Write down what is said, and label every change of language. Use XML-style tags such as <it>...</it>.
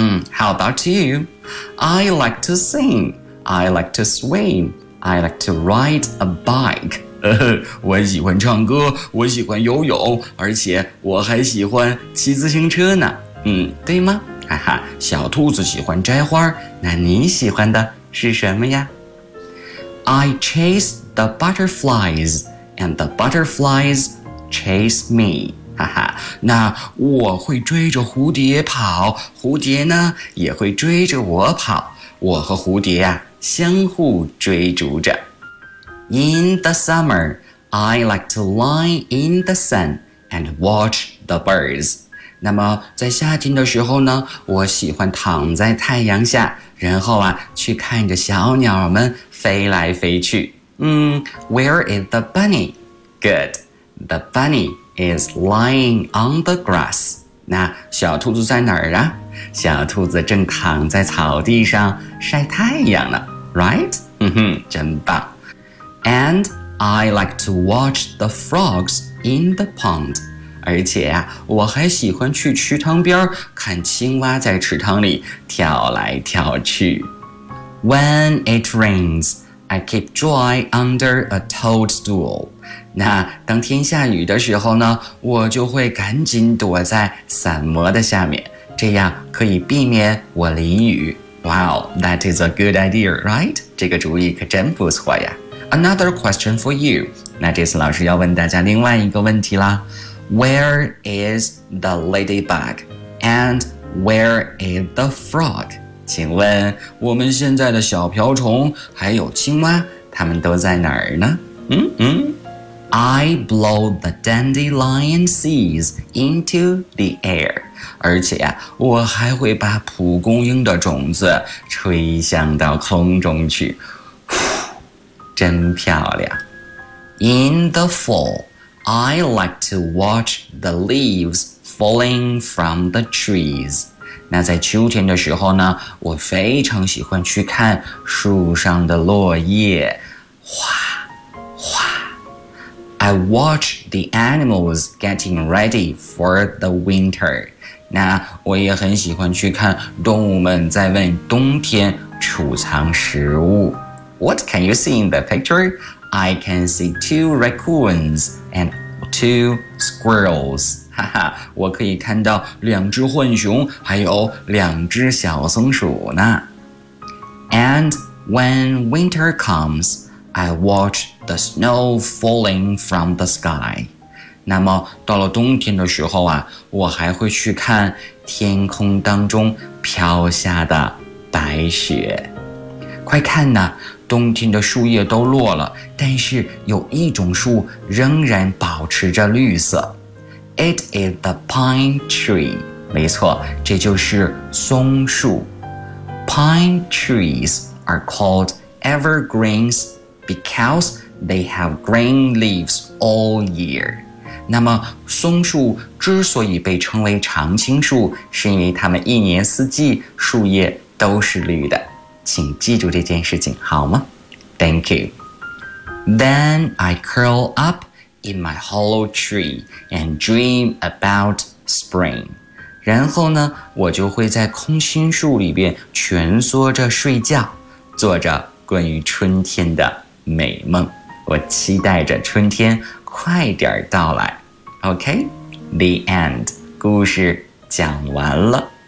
<en>How about you? I like to sing. I like to swim. I like to ride a bike.</en> <zh>我喜欢唱歌，我喜欢游泳，而且我还喜欢骑自行车呢。对吗？哈哈，小兔子喜欢摘花，那你喜欢的是什么呀？</zh> <en>I chase the butterflies, and the butterflies chase me.</en> <zh>哈哈，那我会追着蝴蝶跑，蝴蝶呢也会追着我跑，我和蝴蝶啊相互追逐着。</zh> <en>In the summer, I like to lie in the sun and watch the birds.</en> <zh>那么在夏天的时候呢，我喜欢躺在太阳下，然后啊去看着小鸟们飞来飞去。</zh> <en>Where is the bunny? Good. The bunny is lying on the grass.</en> <zh>那小兔子在哪儿啊？小兔子正躺在草地上晒太阳呢。 Right? 真棒。</zh> <en>And I like to watch the frogs in the pond.</en> <zh>而且啊，我还喜欢去池塘边看青蛙在池塘里跳来跳去。</zh> <en>When it rains, I keep dry under a toadstool.</en> <zh>那当天下雨的时候呢，我就会赶紧躲在伞膜的下面，这样可以避免我淋雨。</zh> <en>Wow, that is a good idea, right?</en> <zh>这个主意可真不错呀。</zh> <en>Another question for you.</en> <zh>那这次老师要问大家另外一个问题啦。</zh> <en>Where is the ladybug? And where is the frog?</en> <zh>请问我们现在的小瓢虫还有青蛙，他们都在哪儿呢？</zh> <en>I blow the dandelion seeds into the air.</en> <zh>而且啊，我还会把蒲公英的种子吹向到空中去。真漂亮。</zh> <en>In the fall, I like to watch the leaves falling from the trees.</en> <zh>那在秋天的时候呢，我非常喜欢去看树上的落叶，哗哗。</zh> <en>I watch the animals getting ready for the winter.</en> <zh>那我也很喜欢去看动物们在为冬天储藏食物。</zh> <en>What can you see in the picture? I can see two raccoons and two squirrels.</en> <zh>哈哈，我可以看到两只浣熊，还有两只小松鼠呢。</zh> <en>And when winter comes, I watch the snow falling from the sky.</en> <zh>那么到了冬天的时候啊，我还会去看天空当中飘下的白雪。快看呐，冬天的树叶都落了，但是有一种树仍然保持着绿色。</zh> <en>It is the pine tree.</en> <zh>没错，这就是松树。</zh> <en>Pine trees are called evergreens because they have green leaves all year.</en> <zh>那么松树之所以被称为常青树，是因为它们一年四季树叶都是绿的。请记住这件事情好吗？</zh> <en>Thank you. Then I curl up in my hollow tree and dream about spring.</en> <zh>然后呢，我就会在空心树里边蜷缩着睡觉，做着关于春天的美梦。我期待着春天快点到来。</zh> <en>OK, the end.</en> <zh>故事讲完了。</zh>